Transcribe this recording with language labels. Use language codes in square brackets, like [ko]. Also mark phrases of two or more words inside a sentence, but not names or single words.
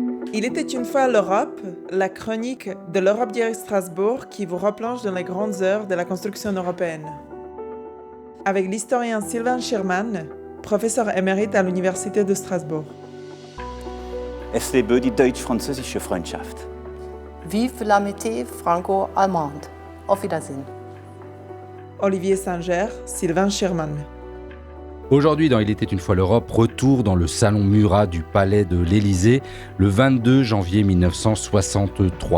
[fr] Il était une fois l'Europe, la chronique de l'Europe direct Strasbourg qui vous replonge dans les grandes heures de la construction européenne. Avec l'historien Sylvain Schirmann, professeur émérite à l'Université de Strasbourg. [de] Es lebe die deutsch-französische Freundschaft. [fr] Vive l'amitié franco-allemande. [de] Auf Wiedersehen. [fr] Olivier Singer, Sylvain Schirmann. Aujourd'hui, dans Il était une fois l'Europe, retour dans le salon Murat du Palais de l'Élysée, le 22 janvier 1963.